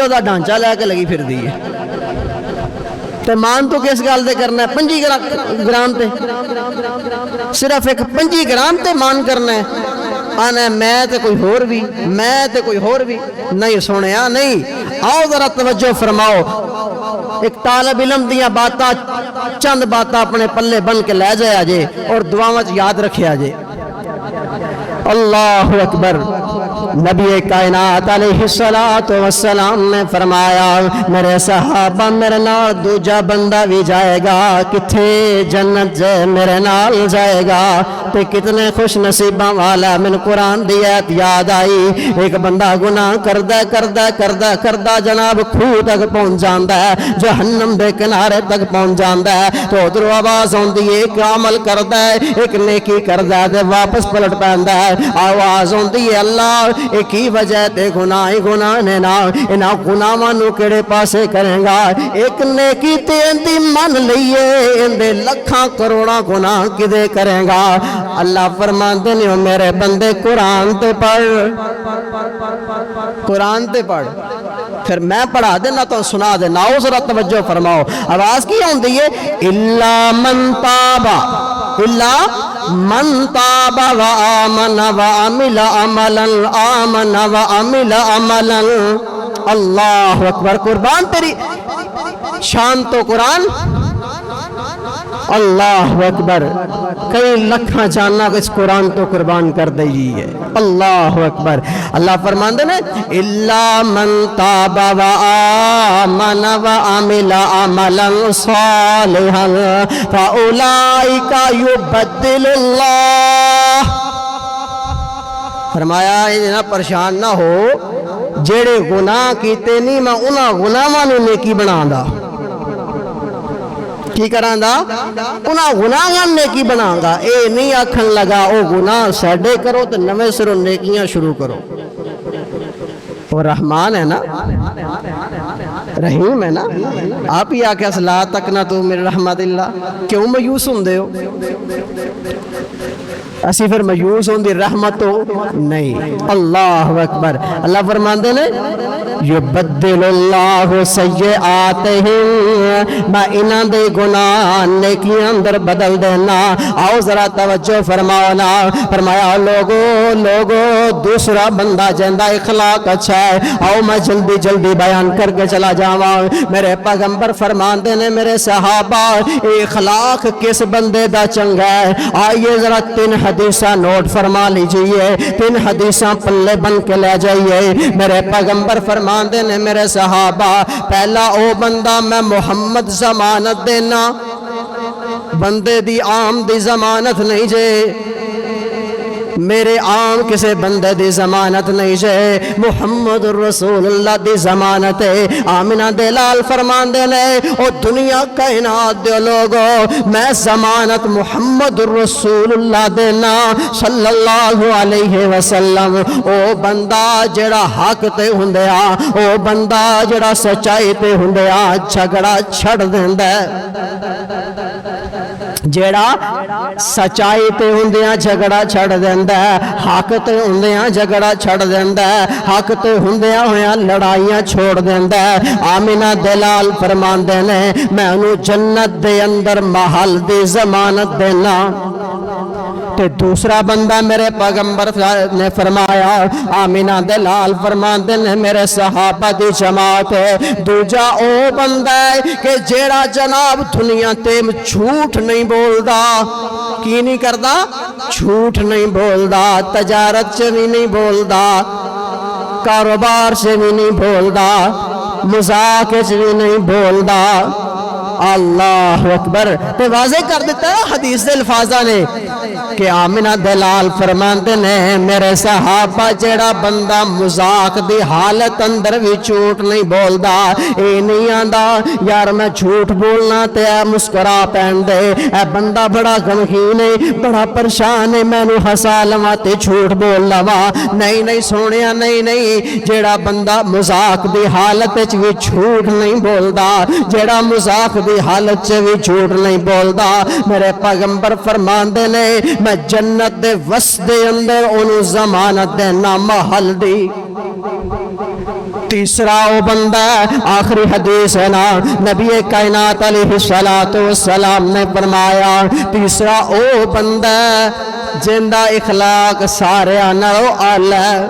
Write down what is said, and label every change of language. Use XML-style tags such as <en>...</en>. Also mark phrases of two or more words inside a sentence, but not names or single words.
<pa>دا ڈھانچہ لے کے لگی پھر دی ہے تے مان تو کس گل دے کرنا ہے 25 گرام تے صرف ایک 25 گرام تے مان کرنا ہے آنا میں تے کوئی ہور بھی میں تے کوئی ہور بھی نہیں سنیا نہیں آؤ ذرا توجہ فرماؤ ایک طالب علم دیاں باتاں چند باتاں اپنے پلے بن کے لے جایا جے اور دعاواں یاد رکھیا جے اللہ اکبر نبی کائنات</pa> <ar>علیہ السلام</ar> <pa>نے فرمایا میرے صحابہ میرے نال دوجا بندہ بھی جائے گا کتھے جنت جے میرے نال جائے گا تے کتنے خوش نصیباں والا من قرآن دی آیت یاد آئی ایک بندہ گناہ کردہ جناب کھوہ تک پہنچ جاندا ہے جہنم دے کنارے تک پہنچ جاندا ہے تو ادھر آواز ہوندی ہے ایک عمل کردا ہے ایک نیکی کردا ہے تے واپس پلٹ پیندا ہے آواز ہوندی ہے اللہ ایک ہی وجہ تے گناہ نے نا انہاں گناہاں نو کیڑے پاسے کریں گا ایک نیکی تے اندی من لئیے اندے لکھاں کروڑاں گناہ کدے کریں گا اللہ فرماندے نے میرے بندے قرآن تے پڑھ پھر میں پڑھا دینا تو سنا دینا آؤ ذرا توجہ فرماؤ آواز کی ہوندی ہے</pa> <ar>الا من تاب وآمن وعمل عملا اللہ اکبر</ar> <pa>قربان تیری شان تو قرآن</pa> <ar>اللہ اکبر</ar> <pa>کئی لکھاں جاننا اس قرآن تو قربان کر دئی ہے</pa> <ar>اللہ اکبر</ar> <pa>اللہ فرماندے نے</pa> <ar>الا من تاب وآمن وعمل عملا صالحا فاولئک یبدل اللہ</ar> <pa>فرمایا اتنا پریشان نہ ہو جڑے گناہ کیتے نہیں میں انہاں گناہاں نوں نیکی بناؤں کی کران دا انہاں گناہاں نیکی بناؤں گا اے نہیں آکھن لگا او گناہ ساڈے کرو تو نویں سروں نیکیاں شروع کرو وہ رحمان ہے نا رحیم ہے نا آپ ہی آکھیا</pa> <ar>لا تقنطوا من رحمت اللہ</ar> <pa>کیوں مایوس ہوندے ہو اسی پھر مایوس ہوندی رحمت تو نہیں</pa> <ar>اللہ اکبر</ar> <pa>اللہ فرماندے نے</pa> <ar>یبدل اللہ سیئاتہم</ar> <pa>میں انہاں دے گناہ نیکیاں اندر بدل دینا آؤ ذرا توجہ فرماؤ نا فرمایا لوگو دوسرا بندہ جندہ اخلاق اچھا ہے آؤ میں جلدی بیان کر کے چلا جاواں میرے پیغمبر فرماندے نے میرے صحابہ اخلاق کس بندے دا چنگا ہے آئیے ذرا 3 حدیثاں نوٹ فرما لیجئے 3 حدیثاں پلے بن کے لے جائیے میرے پیغمبر فرماندے نے میرے صحابہ پہلا او بندہ میں محمد ضمانت دینا بندے دی عام دی ضمانت نہیں جے میرے عام کسے بندے دی ضمانت نہیں جے</pa> <ar>محمد رسول اللہ</ar> <pa>دی ضمانت ہے آمنہ دلال فرماندے نے او دنیا کائنات دے لوگو میں ضمانت</pa> <ar>محمد رسول اللہ</ar> <pa>دینا</pa> <ar>صلی اللہ علیہ وسلم</ar> <pa>او بندہ جڑا حق تے ہوندیا او بندہ جڑا سچائی تے ہوندیا جھگڑا چھڑ دیندا جیڑا سچائی تے ہوندیاں جھگڑا چھڑ دیندا ہے حق تے ہوندیاں جھگڑا چھڑ دیندا ہے حق تے ہوندیاں ہویاں لڑائیاں چھوڑ دیندا ہے آمنہ دلال فرماندے نے میں انہوں جنت دے اندر محل دی ضمانت دینا تے دوسرا بندہ میرے پیغمبر نے فرمایا آمنہ دلال فرماندے نے میرے صحابہ دی جماعت دوجا او بندہ ہے کہ جیڑا جناب دنیا تے جھوٹ نہیں بولدا کی نہیں کردا جھوٹ نہیں بولدا تجارت سے بھی نہیں بولدا کاروبار سے بھی نہیں بولدا مذاق سے بھی نہیں بولدا</pa> <ar>اللہ اکبر</ar> <pa>تے واضح کر دیتا ہے حدیث دے الفاظاں نے کہ آمنہ دلال فرماندے نے میرے صحابہ جیڑا بندہ مذاق دی حالت اندر بھی جھوٹ نہیں بولدا اے نہیں آندا یار میں جھوٹ بولنا تے اے مسکرا پین دے اے بندہ بڑا غمگین ہے بڑا پریشان ہے میں نو ہسا لواں تے جھوٹ بول لواں نہیں نہیں سونیا نہیں جیڑا بندہ مذاق دی حالت وچ بھی جھوٹ نہیں بولدا جیڑا مذاق دی حالت وچ بھی جھوٹ نہیں بولدا میرے پیغمبر فرماندے نے میں جنت دے وسط دے اندر اونوں ضمانت دینا محل دی تیسرا وہ بندہ آخری حدیث ہے نا نبی کائنات</pa> <ar>علیہ السلام</ar> <pa>نے فرمایا تیسرا وہ بندہ جندہ اخلاق سارے نالوں اعلی</pa>